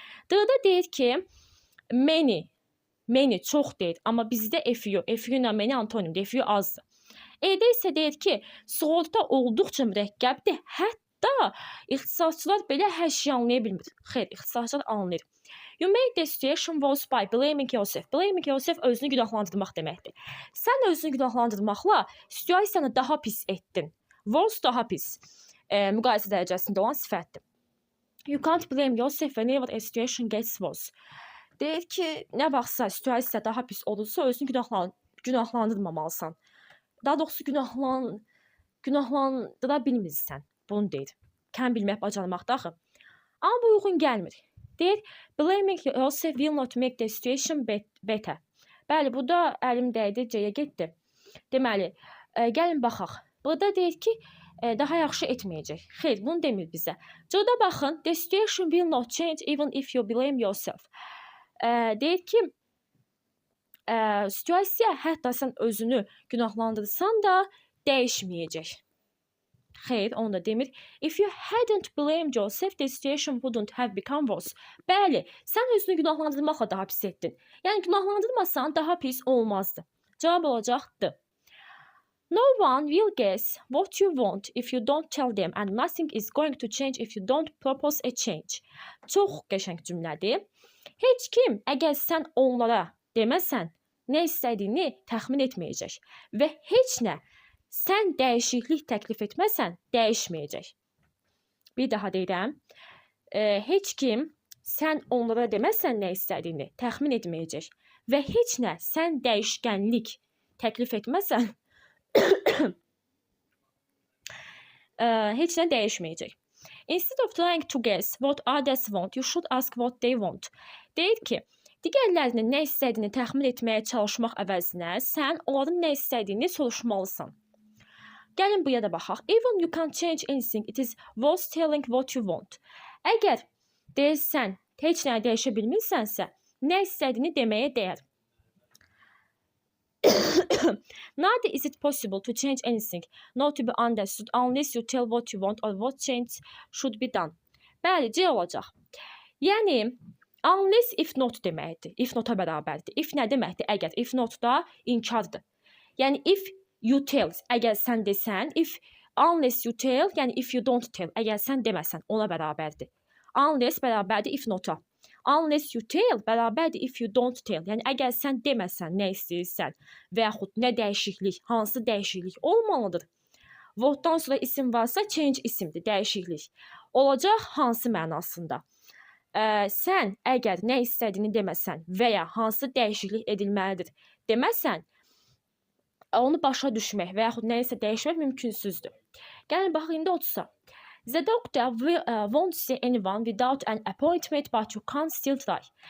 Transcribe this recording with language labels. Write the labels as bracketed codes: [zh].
[az] D-da deyir ki, many çox deyir, amma bizdə few ilə many antonimdir, few azdır. E-də isə deyir ki, sığorta olduqca mürəkkəbdir. Hətta ixtisasçılar belə hər şeyi anlaya bilmir. Xeyr, ixtisasçılar anlayır. [en] You made the situation worse by blaming yourself. Blaming yourself [az] özünü günahlandırmaq deməkdir. Sən özünü günahlandırmaqla situasiyanı daha pis etdin. Worse daha pis. Müqayisə dərəcəsində olan sifətdir. [en] You can't blame yourself whenever a situation gets worse. [az] Deyir ki, nə vaxtsa situasiya daha pis olursa özünü günahlandırmamalısan. Daha doğrusu günahlandıra bilmirsən. Bunu deyir. Kəm bilmək bacarmaqda axı. Amma bu uyğun gəlmir. [en] Deyir, blaming yourself will not make the situation better. [az] Bəli, bu da əlim dəydi, C-yə getdi. Deməli, gəlin baxaq. Burada deyir ki, daha yaxşı etməyəcək. Xeyr, bunu demir bizə. C-də baxın, [en] the situation will not change even if you blame yourself. [az] Deyir ki, situasiya hətta sən özünü günahlandırsan da dəyişməyəcək. Xeyr, onu da demir. [en] If you hadn't blamed yourself, the situation wouldn't have become worse. [az] Bəli, sən özünü günahlandırmaqla daha pis etdin. Yəni, günahlandırmasan daha pis olmazdı. Cavab olacaqdı. [en] No one will guess what you want if you don't tell them and nothing is going to change if you don't propose a change. [az] Çox qəşəng cümlədir. Heç kim, əgər sən onlara deməsən, nə istədiyini təxmin etməyəcək və heç nə sən dəyişiklik təklif etməsən, dəyişməyəcək. Bir daha deyirəm. Heç kim sən onlara deməsən nə istədiyini təxmin etməyəcək və heç nə sən dəyişkənlik təklif etməsən, heç nə dəyişməyəcək. [en] Instead of trying to guess what others want, you should ask what they want. [az] Deyir ki, digərlərinin nə istədiyini təxmin etməyə çalışmaq əvəzinə sən onların nə istədiyini soruşmalısan. Gəlin buya da baxaq. [en] Even you can't change anything, it is worth telling what you want. [az] Əgər deyirsən, heç nə dəyişə bilmirsənsə, nə istədiyini deməyə dəyər. [en] Neither is it possible to change anything, not to be understood unless you tell what you want or what change should be done. [az] Bəli, C olacaq. Yəni, unless if not deməkdir. If nota bərabərdir. If nə deməkdir? Əgər. If not da inkardır. Yəni, [en] if you tell, [az] əgər sən desən, [en] unless you tell, [az] yəni [en] if you don't tell, [az] əgər sən deməsən, ona bərabərdir. [en] Unless bərabərdir if nota. Unless you tell bərabərdir if you don't tell. [az] Yəni, əgər sən deməsən, nə istəyirsən və yaxud nə dəyişiklik, hansı dəyişiklik olmalıdır. What'dan sonra isim varsa, change isimdir, dəyişiklik. Olacaq hansı mənasında. Sən əgər nə istədiyini deməsən və ya hansı dəyişiklik edilməlidir deməsən, onu başa düşmək və yaxud nəyisə dəyişmək mümkünsüzdür. Gəlin, baxın, indi 30-a. [en] The doctor won't see anyone without an appointment, but you can't still try.